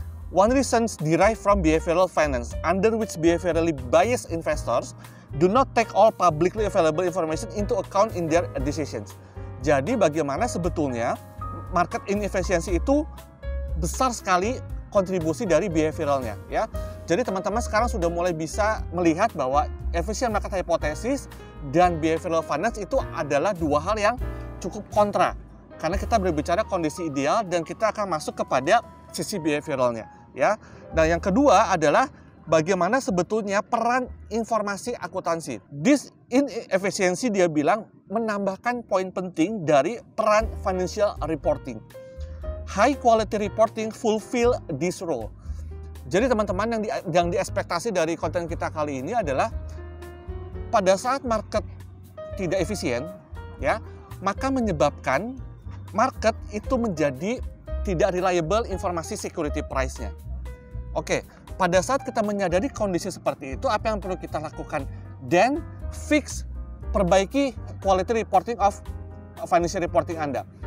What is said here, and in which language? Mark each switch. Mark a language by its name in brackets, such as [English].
[English] One reason derived from behavioral finance, under which behaviorally biased investors do not take all publicly available information into account in their decisions. [Indonesian] Jadi bagaimana sebetulnya market inefficiency itu besar sekali kontribusi dari behavioralnya ya. Jadi teman-teman sekarang sudah mulai bisa melihat bahwa efficient market hypothesis dan behavioral finance itu adalah dua hal yang cukup kontra. Karena kita berbicara kondisi ideal dan kita akan masuk kepada sisi behavioralnya ya. Nah, yang kedua adalah bagaimana sebetulnya peran informasi akuntansi. [English] This inefficiency [Indonesian] dia bilang menambahkan poin penting dari peran financial reporting. [English] High quality reporting fulfill this role. [Indonesian] Jadi teman-teman yang diekspektasi dari konten kita kali ini adalah pada saat market tidak efisien ya, maka menyebabkan market itu menjadi tidak reliable informasi security price-nya. Oke, pada saat kita menyadari kondisi seperti itu, apa yang perlu kita lakukan? [English] Then [Indonesian] perbaiki [English] quality reporting of financial reporting Anda.